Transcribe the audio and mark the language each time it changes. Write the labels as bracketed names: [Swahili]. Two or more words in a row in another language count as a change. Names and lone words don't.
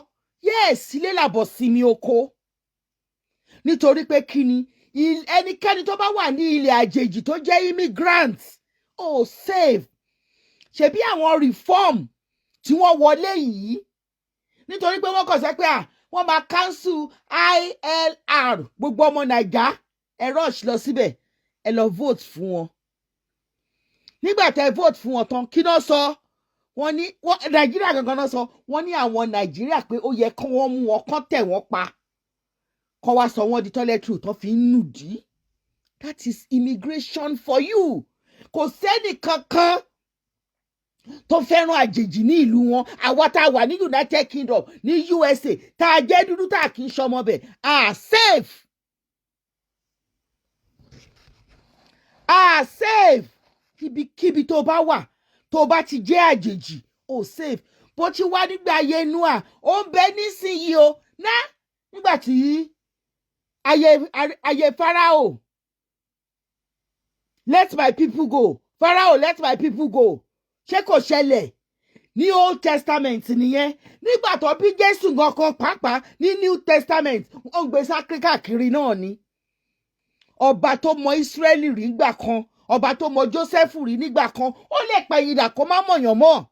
[Yoruba] Yes, ilé làbọ̀ sí mi oko nítorí pé kí ni ẹnikẹ́ni tó bá wà ní ilẹ̀ àjèjì tó jẹ́ [English] immigrant save [Yoruba] ṣebí àwọn reform tí wọ́n wọlé yìí nítorí pé wọ́n kàn sẹ́ pé wọ́n máa cancel ILR gbogbo ọmọ Naija ẹ rush lọ síbẹ̀ ẹ lọ vote fún wọn. Nígbà tẹ́ vote fún wọn tán kí náà sọ wọ́n ní Nàìjíríà gangan náà sọ wọ́n ní àwọn Nàìjíríà pé ó yẹ kí wọ́n mú wọn kán tẹ̀ wọ́n pa kọ́ wá sọ wọ́n di toiletry tó fi ń nùdí. [English] That is immigration for you. [Yoruba] Kò sẹ́ni kankan tó fẹ́ràn àjèjì ní ìlú wọn. Àwa tá a wà ní United Kingdom ní USA tá a jẹ́ dúdú tá a kì í ṣọmọ bẹ̀ safe. Safe. Kíbi tó bá wà tó bá ti jẹ́ àjèjì safe. Bó ti wá nígbà ayé Noah ó ń bẹ nísìnyí o nígbà tí ayé Pharaoh [English] let my people go [Yoruba] Pharaoh [English] let my people go [Yoruba] ṣé kò ṣẹlẹ̀ ní Old Testament nìyẹn nígbà tó bí Jésù gangan pàápàá ní New Testament ó ń gbé sákíríkà kiri náà ni ọba tó mọ Ísírẹ́lì rí nígbà kan ọba tó mọ Jósẹ́fù rí nígbà kan ó lè pẹ̀yìndà kó má mọ̀yàn mọ́.